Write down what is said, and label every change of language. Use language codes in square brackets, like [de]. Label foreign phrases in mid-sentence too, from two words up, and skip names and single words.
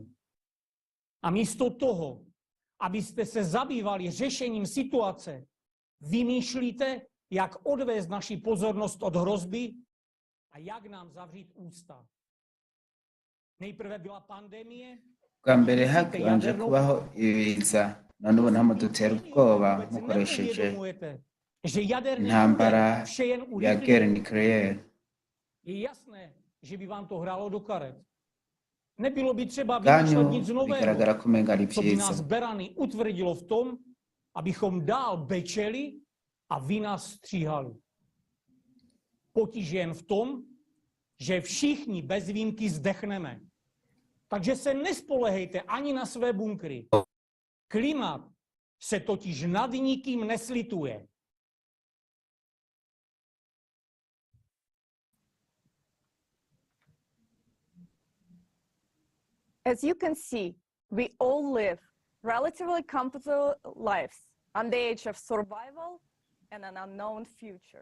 [cs] A místo toho, abyste se zabývali řešením situace, vymýšlíte, jak odvést naši pozornost od hrozby a jak nám zavřít ústa. Nejprve byla pandemie. [rw] Bwa mbere habanje kubaho ibiza none ubu ntabwo dutera ubwoba mukoresheje intambara ya [fr] guerre nucléaire. [cs] Je jasné, že by vám to hrálo do karet. Nebylo by třeba vymýšlet nic nového, co by nás berany utvrdilo v tom, abychom dál bečeli a vy nás stříhali. Potíž jen v tom, že všichni bez výjimky zdechneme. Takže se nespolehejte ani na své bunkry. Klimat se totiž nad nikým neslituje. [en] As you can see, we all live relatively comfortable lives on the edge of survival and an unknown future.